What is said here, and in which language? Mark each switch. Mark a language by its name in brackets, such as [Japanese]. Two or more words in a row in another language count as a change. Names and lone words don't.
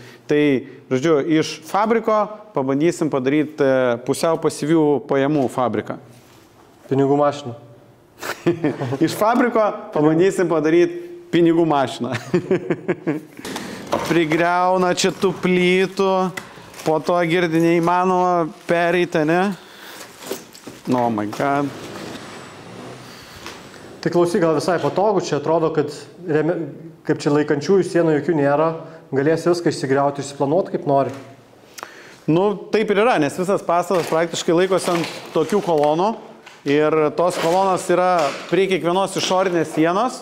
[Lithuanian] Tai, žodžiu, iš fabriko pabandysim padaryti pusiau pasyvių pajamų fabriką. Pinigų mašiną. Iš fabriko pabandysim padaryti pinigų mašiną. Prigriauna čia tų plytų, po to girdi neįmanoma pereiti, ne? [English] Oh my god. [Lithuanian] Tai klausyk, gal visai patogu, čia atrodo, kad kaip čia laikančiųjų sienų jokių nėra, galėsi viską išsigriauti, išsiplanuoti kaip nori. Nu, taip ir yra, nes visas pastatas praktiškai laikosi ant tokių kolonų. Ir tos kolonos yra prie kiekvienos išorinės sienos.